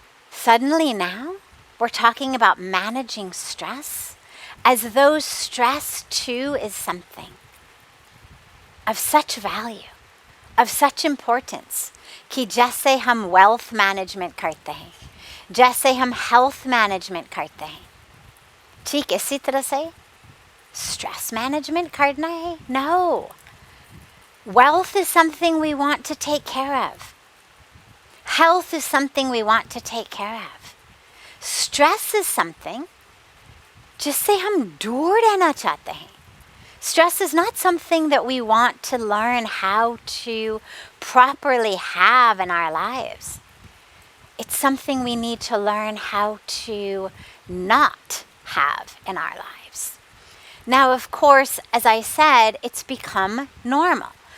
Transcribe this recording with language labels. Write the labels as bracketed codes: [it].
[en] Suddenly now, we're talking about managing stress as though stress too is something of such value, of such importance, [hi] कि जैसे हम wealth management करते हैं, जैसे हम health management करते हैं, ठीक इसी तरह से stress management करना है? [en] No. Wealth is something we want to take care of. Health is something we want to take care of. Stress is something [hi] जिससे हम दूर रहना चाहते हैं. [en] Stress is not something that we want to learn how to properly have in our lives. It's something we need to learn how to not have in our lives. Now, of course, as I said, it's become normal.